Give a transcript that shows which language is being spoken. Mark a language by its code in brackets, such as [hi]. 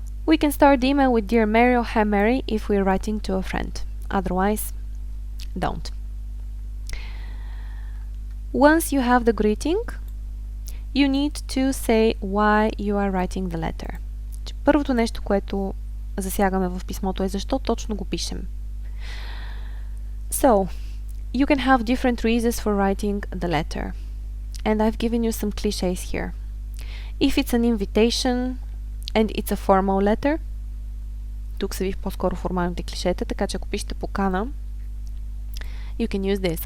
[en] We can start the email with Dear Mary or Hi Mary if we're writing to a friend. Otherwise, don't. Once you have the greeting, you need to say why you are writing the letter. [bg] Първото нещо, което засягаме в писмото е защо точно го пишем. [en] So, you can have different reasons for writing the letter. And I've given you some clichés here. If it's an invitation and it's a formal letter, [bg] тук са ви по-скоро формалните клишета, така че ако пишете покана, [en] you can use this.